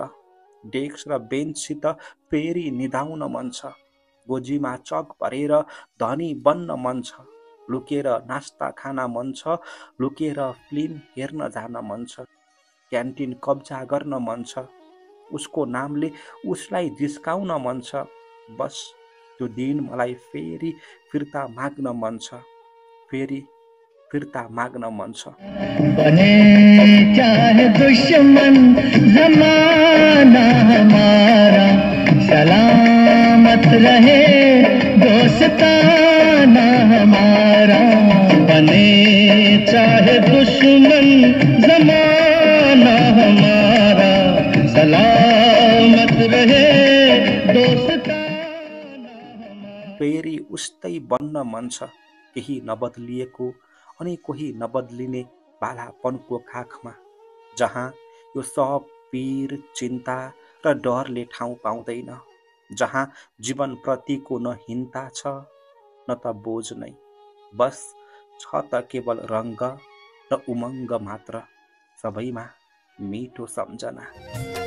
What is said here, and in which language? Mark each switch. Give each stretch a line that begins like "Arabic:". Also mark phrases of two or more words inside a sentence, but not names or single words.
Nepali: डेस्क र बेन्चसित फेरि निदाउन मन छ, गोजीमा चक भरेर धनी बन्न मन छ, लुकेर नास्ता खान मन छ, लुकेर फिल्म हेर्न जान मन छ, क्यान्टिन कब्जा गर्न मन छ, उसको नामले उसलाई जिस्काउन मन छ। बस त्यो दिन मलाई फेरि फिर्ता माग्न मन छ, फेरि फिर्ता माग्न मन छ।
Hindi: बने चाहे दुश्मन जमाना हमारा, सलामत रहे दोस्ताना हमारा। बने चाहे दुश्मन जमाना हमारा, सलामत रहे दोस्ताना।
Nepali: फेरि उस्तै बन्न मन छ, केही नबदलिएको अनि कोही नबदलिने बालापनको खाखमा, जहाँ यो सब पीर चिन्ता र डरले ठाउँ पाउँदैन, जहाँ जीवन प्रतिको न हिंता छ न त बोझ नै, बस छ त केवल रङ्ग र उमङ्ग मात्र, सबैमा मिठो सम्झना।